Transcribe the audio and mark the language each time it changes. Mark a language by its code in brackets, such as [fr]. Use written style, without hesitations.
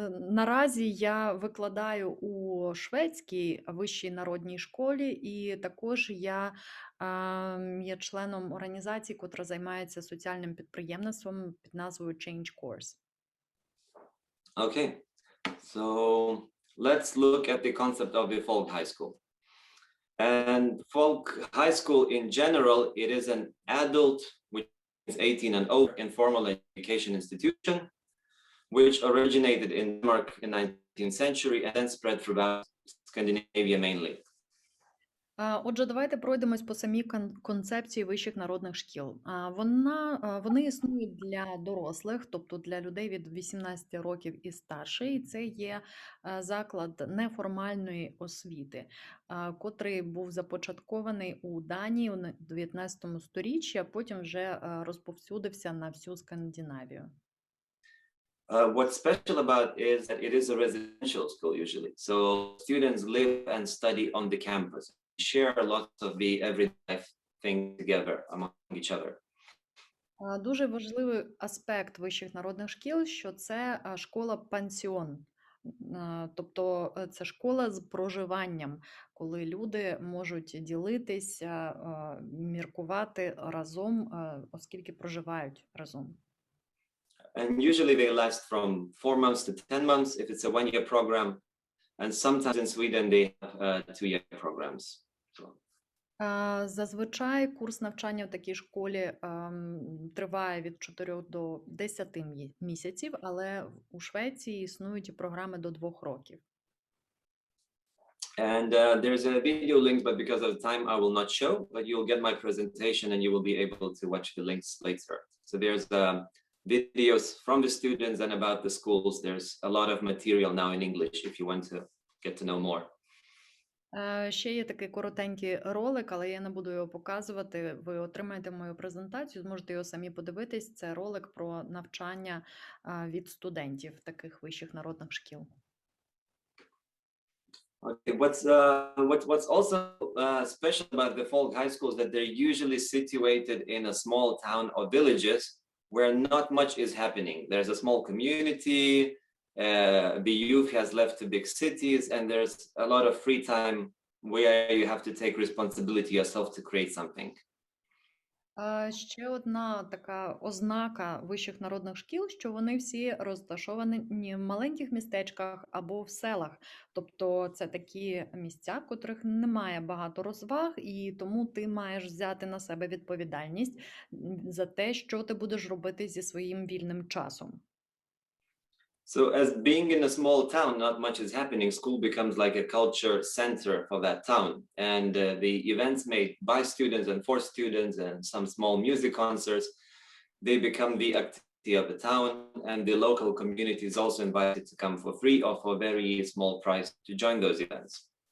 [uk] Наразі я викладаю у шведській вищій народній школі, і також я є членом організації, котра займається соціальним підприємництвом під назвою Change Course. [en] Okay, so let's look at the concept of the folk high school. And folk high school in general, it is an adult, which is 18 and over, informal education institution, which originated in Denmark in the 19th century and then spread throughout Scandinavia mainly. [uk] Отже, давайте пройдемось по самій концепції вищих народних шкіл. Вони існують для дорослих, тобто для людей від 18 років і старше, і це є заклад неформальної освіти, котрий був започаткований у Данії у 19 сторіччі, а потім вже розповсюдився на всю Скандинавію. [en] What's special about is that it is a residential school usually. So students live and study on the campus, share a lot of the everyday things together among each other. [uk] Дуже важливий аспект вищих народних шкіл, що це школа-пансіон. Тобто це школа з проживанням, коли люди можуть ділитися, міркувати разом, оскільки проживають разом. [en] And usually they last from 4 months to 10 months if it's a one-year program. And sometimes in Sweden they have 2-year programs. [uk] Зазвичай курс навчання в такій школі триває від 4 до 10 місяців, але у Швеції існують програми до 2 років. [en] And there's a video link, but because of time I will not show, but you'll get my presentation and you will be able to watch the links later. So there's videos from the students and about the schools. There's a lot of material now in English if you want to get to know more. [uk] Ще є такий коротенький ролик, але я не буду його показувати. Ви отримаєте мою презентацію, зможете його самі подивитись. Це ролик про навчання від студентів таких вищих народних шкіл. [en] Okay, what's also special about the folk high schools that they're usually situated in a small town or villages where not much is happening. There's a small community, the youth has left to big cities, and there's a lot of free time where you have to take responsibility yourself to create something. [uk] Ще одна така ознака вищих народних шкіл, що вони всі розташовані в маленьких містечках або в селах. Тобто це такі місця, в котрих немає багато розваг, і тому ти маєш взяти на себе відповідальність за те, що ти будеш робити зі своїм вільним часом. [en] So as being in a small town, not much is happening. School becomes like a culture center for that town. And the events made by students and for students and some small music concerts, they become the activity of the town, and the local community is also invited to come for free or for very small price to join those events.